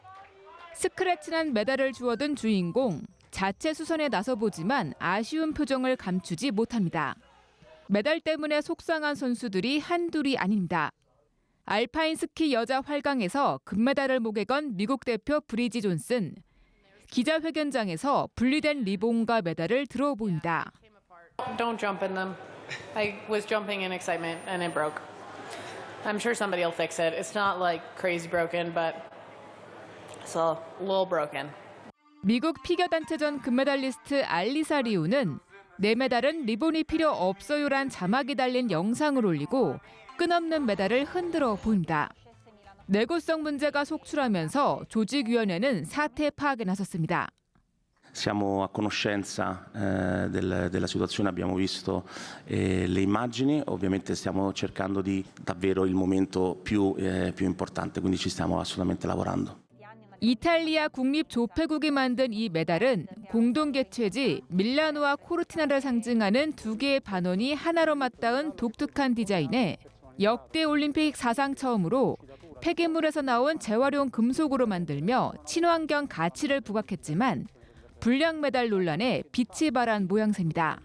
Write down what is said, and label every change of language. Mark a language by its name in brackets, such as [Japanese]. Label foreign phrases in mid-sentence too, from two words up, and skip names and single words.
[Korean] 스크래치난 메달을 주워든 주인공, 자체 수선에 나서보지만 아쉬운 표정을 감추지 못합니다. 메달 때문에 속상한 선수들이 한둘이 아닙니다. 알파인 스키 여자 활강에서 금메달을 목에 건 미국 대표 브리지 존슨. 기자회견장에서 분리된 리본과 메달을 들어 보입니다. [English] Don't jump in them. I was jumping in excitement and it broke. I'm sure somebody will fix it. It's not like crazy broken, but it's a little broken. [Korean] 미국 피겨단체전 금메달리스트 알리사 리우는 내 메달은 리본이 필요 없어요란 자막이 달린 영상을 올리고 끝없는 메달을 흔들어 보입니다. 내구성 문제가 속출하면서 조직위원회는 사태 파악에 나섰습니다. [Italian] Siamo a conoscenza della situazione, abbiamo visto le immagini, ovviamente stiamo cercando di davvero il momento più importante, quindi ci stiamo assolutamente lavorando. [Korean] 이탈리아 국립조폐국이 만든 이 메달은 공동 개최지 밀라노와 코르티나를 상징하는 두 개의 반원이 하나로 맞닿은 독특한 디자인에 역대 올림픽 사상 처음으로 폐기물에서 나온 재활용 금속으로 만들며 친환경 가치를 부각했지만 불량 메달 논란에 빛이 발한 모양새입니다.